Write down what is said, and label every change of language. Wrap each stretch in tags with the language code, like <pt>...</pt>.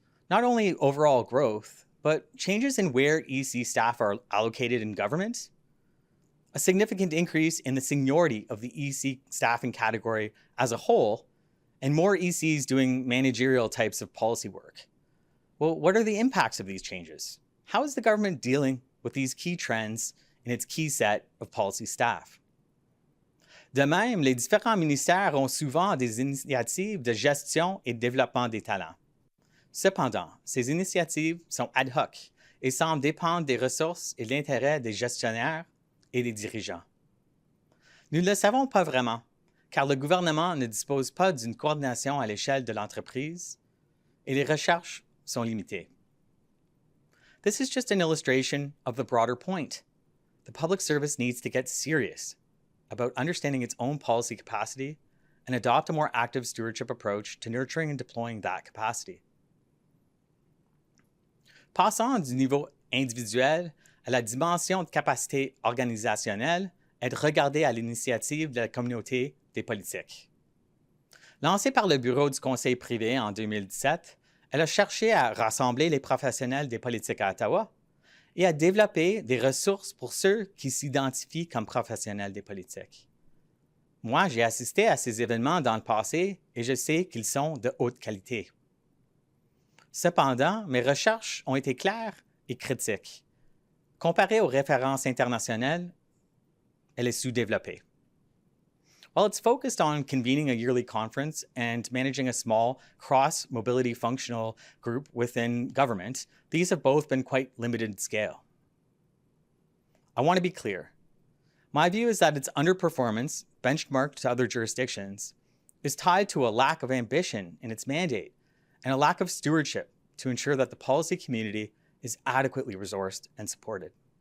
<en>Not only overall growth, but changes in where EC staff are allocated in government, a significant increase in the seniority of the EC staffing category as a whole, and more ECs doing managerial types of policy work. Well, what are the impacts of these changes? How is the government dealing with these key trends in its key set of policy staff?</en> <fr>De même, les différents ministères ont souvent des initiatives de gestion et de développement des talents. Cependant, ces initiatives sont ad hoc et semblent dépendre des ressources et de l'intérêt des gestionnaires et des dirigeants. Nous ne le savons pas vraiment, car le gouvernement ne dispose pas d'une coordination à l'échelle de l'entreprise et les recherches sont limitées.</fr> <en>This is just an illustration of the broader point. The public service needs to get serious about understanding its own policy capacity and adopt a more active stewardship approach to nurturing and deploying that capacity.</en> <fr>Passant du niveau individuel à la dimension de capacité organisationnelle est regardée à l'initiative de la communauté des politiques. Lancée par le Bureau du Conseil privé en 2017, elle a cherché à rassembler les professionnels des politiques à Ottawa et à développer des ressources pour ceux qui s'identifient comme professionnels des politiques. Moi, j'ai assisté à ces événements dans le passé et je sais qu'ils sont de haute qualité. Cependant, mes recherches ont été claires et critiques. Comparée aux références internationales, elle est sous-développée.</fr> <en>While it's focused on convening a yearly conference and managing a small cross-mobility functional group within government, these have both been quite limited in scale. I want to be clear. My view is that its underperformance, benchmarked to other jurisdictions, is tied to a lack of ambition in its mandate and a lack of stewardship to ensure that the policy community is adequately resourced and supported.</en>